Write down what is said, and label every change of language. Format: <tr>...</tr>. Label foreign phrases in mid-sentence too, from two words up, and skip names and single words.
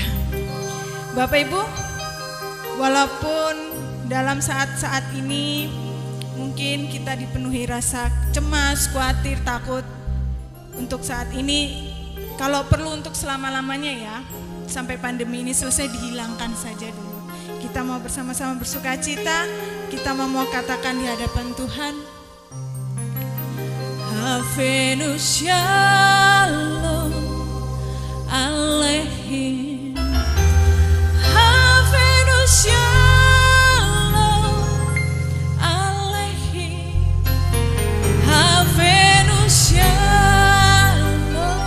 <id>Bapak Ibu, walaupun dalam saat-saat ini mungkin kita dipenuhi rasa cemas, khawatir, takut, untuk saat ini, kalau perlu untuk selama-lamanya ya, sampai pandemi ini selesai, dihilangkan saja dulu. Kita mau bersama-sama bersuka cita, kita mau katakan di hadapan Tuhan,</id> <he>הבאנו שלום עליכם הבאנו שלום עליכם הבאנו שלום</he>